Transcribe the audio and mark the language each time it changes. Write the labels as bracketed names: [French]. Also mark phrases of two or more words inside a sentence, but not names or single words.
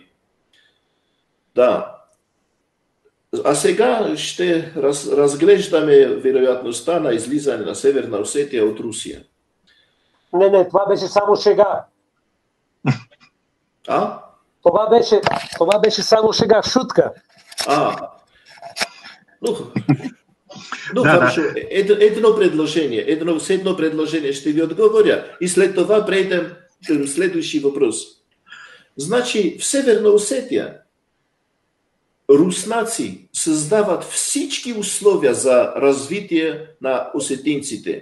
[Bulgarian] Да. А сега ще разглеждаме вероятността на излизане на Северна Осетия от Русия. Не, това беше само шега. Това беше само шега, шутка. [Russian] Ну, хорошо. [Bulgarian] Едно предложение ще ви отговоря и след това прейдем към следващия въпрос. Значи в Северна Осетия руснаци създават всички условия за развитие на осетинците.